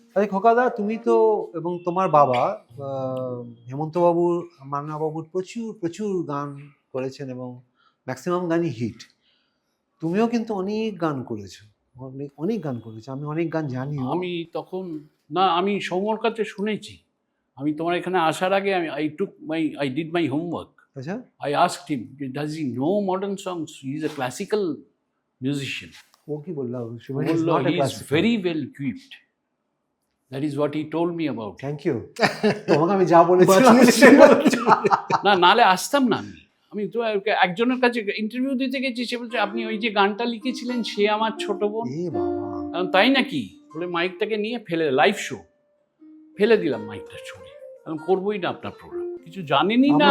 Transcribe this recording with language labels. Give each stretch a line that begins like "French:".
Bangla: আরে খোকাদা, তুমি তো এবং তোমার বাবা হেমন্ত বাবু, মান্না বাবুর প্রচুর প্রচুর গান করেছেন এবং ম্যাক্সিমাম গানই হিট। তুমিও কিন্তু অনেক গান করেছো, অনেক অনেক গান করেছো, আমি অনেক গান জানিও। আমি তখন না, আমি সৌম্যর কাছে শুনেছি। আমি তোমার এখানে আসার আগে
English: I did my homework.
Bangla: আচ্ছা,
English: I asked him, does he know modern songs? He is a classical musician.
Bangla: ও কি বললাম?
English: He is very well equipped. That is what he told me about.
Bangla: Thank you. তোমাকে আমি যা বলেছিলাম বাঁচিয়েছি। সে বলেছো। না, নালে আসতাম না আমি। আমি তো একজনের কাছে ইন্টারভিউ দিতে গেছি, সে বলছে আপনি ওই যে গানটা লিখেছিলেন সে আমার ছোট বোন। এ বাবা, কারণ তাই নাকি বলে মাইকটাকে নিয়ে ফেলে, লাইভ শো ফেলে দিলাম মাইকটা ছুঁড়ে, কারণ করবোই না আপনার প্রোগ্রাম, কিছু জানেনই না